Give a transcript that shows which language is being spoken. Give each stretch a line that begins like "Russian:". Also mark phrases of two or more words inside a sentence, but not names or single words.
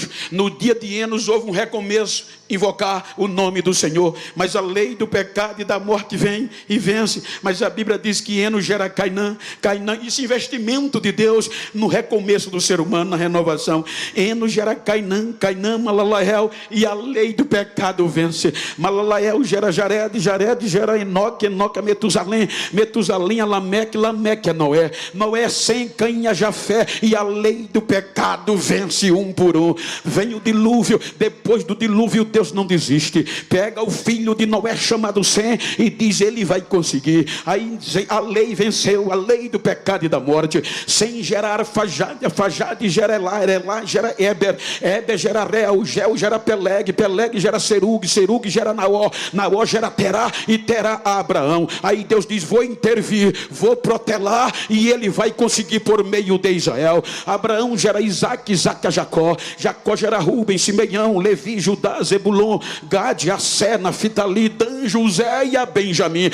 Portuguese: No dia de Enos houve um recomeço, invocar o nome do Senhor. Mas a lei do pecado e da morte vem e vence. Mas a Bíblia diz que Enos gera Cainã. Cainã, esse investimento de Deus no recomeço do ser humano, na renovação. Enos gera Cainã, Cainã Malalael, e a lei do pecado vence. Malalael gera Jared, Jared gera Enoque, Enoque a Metusalém, Metusalém a Lameque, Lameque a Noé, Noé sem Caim a Jafé, e a lei do pecado vence um por um. Vem o dilúvio. Depois do dilúvio, Deus não desiste. Pega o filho de Noé chamado Sem e diz: ele vai conseguir. Aí a lei venceu, a lei do pecado e da morte. Sem gerar Arfajade, Arfajade gera Elá, Elá gera Éber, Éber gera Reu, Geu gera Peleg, Peleg gera Serug, Serug gera Naó, Naó gera Terá e Terá a Abraão. Aí Deus diz: vou intervir, vou protelar, e ele vai conseguir por meio de Israel. Abraão gera Isaac, Isaac a Jacó, Jacó gera Rubem, Simeão, Levi, Judá, Zebulon, Gade, Assé, Naftali, Dan, José e a Benjamim.